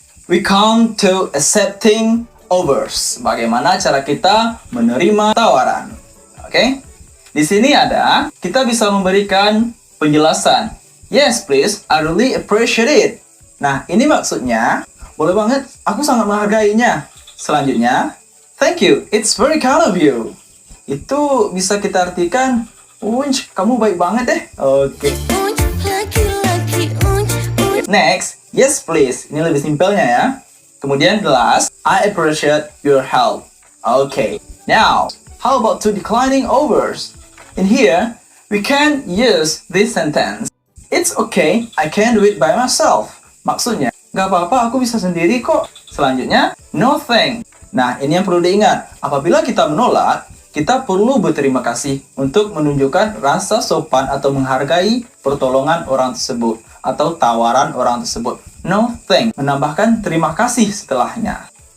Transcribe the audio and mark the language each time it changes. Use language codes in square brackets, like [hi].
[en] We come to accepting offers. [id] Bagaimana cara kita menerima tawaran? Oke? Di sini ada, kita bisa memberikan penjelasan. [en] Yes, please, I really appreciate it. [id] Nah, ini maksudnya, boleh banget, aku sangat menghargainya. [en] Selanjutnya, thank you, it's very kind of you. [id] Itu bisa kita artikan, Unj, kamu baik banget deh. Oke. Unj, laki-laki [en] Next, yes please. [id] Ini lebih simpelnya ya. [en] Kemudian the last, I appreciate your help. Okay. Now, how about to declining overs? In here, we can use this sentence. It's okay, I can do it by myself. [id] Maksudnya, gak apa-apa, aku bisa sendiri kok. Selanjutnya, [en] no thanks. [id] Nah, ini yang perlu diingat. Apabila kita menolak, kita perlu berterima kasih untuk menunjukkan rasa sopan atau menghargai pertolongan orang tersebut atau tawaran orang tersebut. [en] No thanks, [id] menambahkan terima kasih setelahnya.